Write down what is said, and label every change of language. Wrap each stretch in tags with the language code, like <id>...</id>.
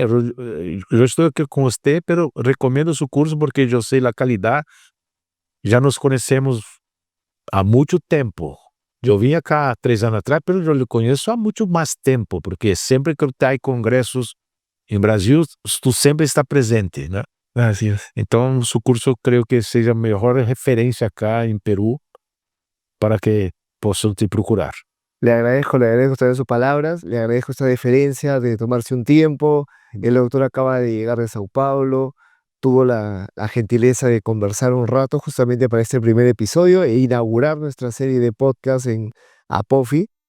<es>Yo estoy aquí con usted, pero recomiendo su curso porque yo sé la calidad.</es> <pt>Ya nos conocemos há muito tempo. Eu vim cá 3 anos atrás, pero eu lhe conheço há muito mais tempo, porque sempre que tem congressos em Brasil, tu sempre está presente, né?</pt> <es>Así es.</es> <pt>Então, seu curso creio que seja a melhor referência cá em Peru para que possam te procurar.</pt> <es>Le agradezco también sus palabras, le agradezco esta deferencia de tomarse un tiempo. El doctor acaba de llegar de Sao Paulo, tuvo la gentileza de conversar un rato justamente para este primer episodio e inaugurar nuestra serie de podcast en Apofi.</es>